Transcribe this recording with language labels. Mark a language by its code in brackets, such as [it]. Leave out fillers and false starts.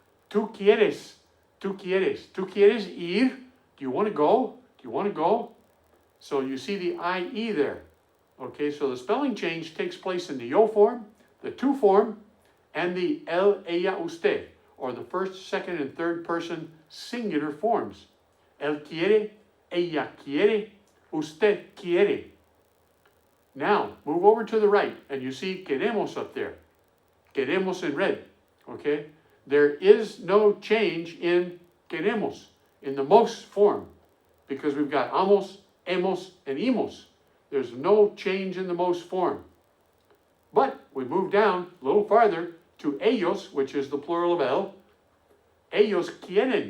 [es] Tú quieres ir? [en] Do you want to go? Do you want to go? So you see the IE there. Okay, so the spelling change takes place in the yo form, the tu form, and the él, ella, usted, or the first, second, and third person singular forms. [es] Él quiere, ella quiere, usted quiere. [en] Now, move over to the right, and you see queremos up there. Queremos in red, okay? There is no change in queremos, in the most form, because we've got amos, hemos, and imos. There's no change in the most form. But we move down a little farther to ellos, which is the plural of el. [es] Ellos quieren.